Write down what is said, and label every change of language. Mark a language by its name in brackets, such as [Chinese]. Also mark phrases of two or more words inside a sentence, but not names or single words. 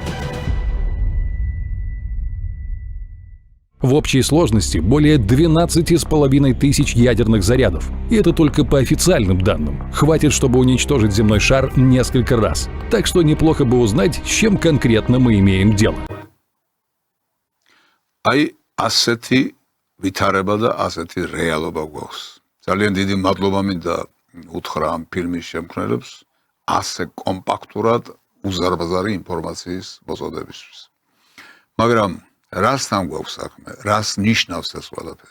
[Russian] В общей сложности более 12,5 тысяч ядерных зарядов. И это только по официальным данным. Хватит, чтобы уничтожить земной шар несколько раз. Так что неплохо бы узнать, с чем конкретно мы имеем дело. [Georgian] აი ასეთი ვითარება და ასეთი რეალობა გვაქვს. ძალიან დიდი მადლობა მინდა უთხრა ამ ფილმის შემქმნელებს ასე კომპაქტურად უზარმაზარი ინფორმაციის მოწოდებისთვის. მაგრამ რასთან გვაქვს საქმე? რას ნიშნავს ეს ყველაფერი?